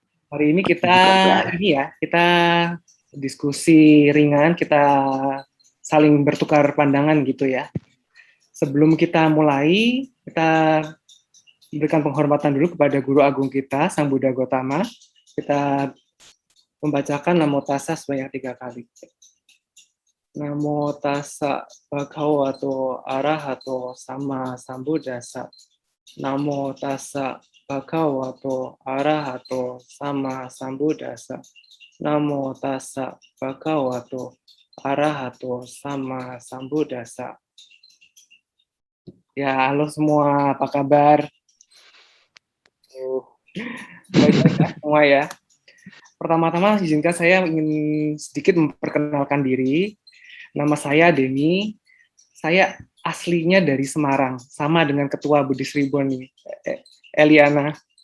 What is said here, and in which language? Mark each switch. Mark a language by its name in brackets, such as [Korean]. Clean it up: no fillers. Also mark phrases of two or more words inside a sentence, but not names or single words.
[Indonesian] Hari ini kita diskusi ringan, kita saling bertukar pandangan gitu ya. Sebelum kita mulai, kita berikan penghormatan dulu kepada Guru Agung kita, Sang Buddha Gotama. Kita membacakan [Pali] Namo Tassa [Indonesian] sebanyak 3 kali. [Pali] Namo Tassa Bhagavato Arahato Sama Sambuddhassa. Namo Tassa Bhagavato Arahato Sama Sambuddhassa. Namo Tassa Bhagavato Arahato Sama Sambuddhassa. [Indonesian] Ya, halo semua, apa kabar? Baik-baik ya semua ya. Pertama-tama izinkan saya ingin sedikit memperkenalkan diri. Nama saya Denny. Saya aslinya dari Semarang, sama dengan Ketua Buddhist Reborn nih, Eliana.